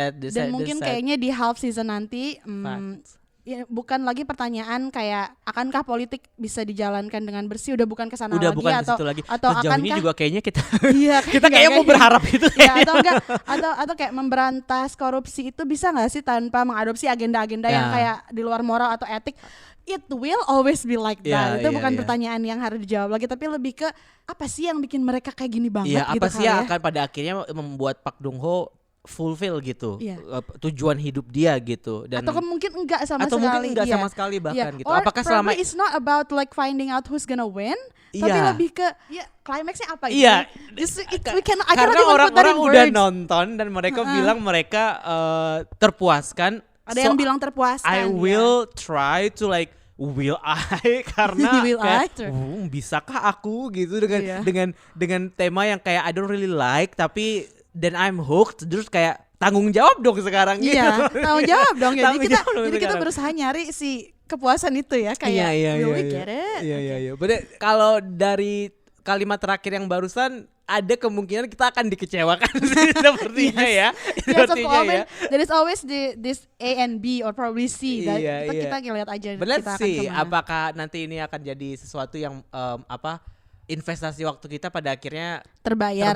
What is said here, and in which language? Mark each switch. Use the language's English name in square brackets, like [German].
[Indonesian] Dan mungkin kayaknya di half season nanti bukan lagi pertanyaan kayak akankah politik bisa dijalankan dengan bersih, udah bukan kesana lagi, bukan atau lagi. Atau akankah ini juga kayaknya kita kita kayak mau berharap itu atau kayak memberantas korupsi itu bisa nggak sih tanpa mengadopsi agenda-agenda yang kayak di luar moral atau etik. [English] It will always be like that. [Indonesian] Itu bukan pertanyaan yang harus dijawab lagi, tapi lebih ke apa sih yang bikin mereka kayak gini banget gitu. Apa sih yang akan pada akhirnya membuat Park Dong Ho fulfill gitu tujuan hidup dia gitu dan atau mungkin enggak sama atau sekali mungkin enggak sama sekali bahkan gitu. [English] Or [Indonesian] apakah selama [English] it's not about like finding out who's gonna win, [Indonesian] tapi lebih ke climaxnya apa gitu. Karena orang-orang udah nonton dan mereka bilang mereka terpuaskan. Ada yang bilang terpuaskan. [English] I will try to like will I [Indonesian] karena kayak bisakah aku gitu dengan tema yang kayak [English] I don't really like [Indonesian] tapi [English] then I'm hooked, [Indonesian] terus kayak tanggung jawab dong sekarang gitu. Iya, tanggung jawab dong. Jadi kita berusaha nyari si kepuasan itu ya kayak [English] will we get it? [Indonesian] Iya. Kalau dari kalimat terakhir yang barusan ada kemungkinan kita akan dikecewakan sih sepertinya ya. Sepertinya ya. [English] There is always this A and B or probably C. [Indonesian] Kita lihat aja. [English] Let's see [Indonesian] apakah nanti ini akan jadi sesuatu yang investasi waktu kita pada akhirnya terbayar